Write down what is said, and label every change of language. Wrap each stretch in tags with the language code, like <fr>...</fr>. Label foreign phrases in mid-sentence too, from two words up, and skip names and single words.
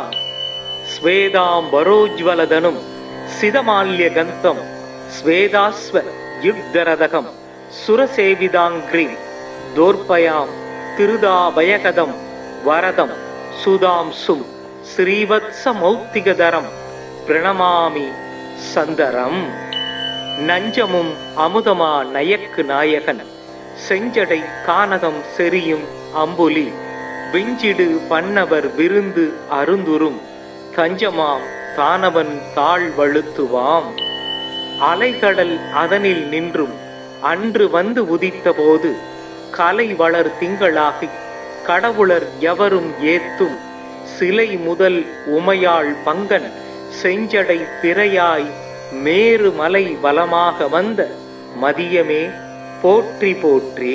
<sa>स्वेदाम्बरोज्ज्वलधनुं सिदमाल्यगन्तं स्वेदास्व युग्धरदकं सुरसेविदाङ्घ्रिं दोर्पयां तिरुदाभयकदं वरदं सुधांशुं श्रीवत्समौक्तिकधरं प्रणमामि सन्दरं।</sa> <ta>நஞ்சமும் அமுதமா நயக்கு நாயகன் செஞ்சடை கானகம் செரியும் அம்புலி விஞ்சிடு பண்ணவர் விருந்து அருந்துரும் தஞ்சமாம் தானவன் தாழ் வழுத்துவாம். அலைகடல் அதனில் நின்றும் அன்று வந்து உதித்த போது கலை வளர் திங்களாகி கடவுளர் எவரும் ஏத்தும் சிலை முதல் உமையாள் பங்கன் செஞ்சடை பிறையாய் மேரு மலை வலமாக வந்த மதியமே போற்றி போற்றி.</ta>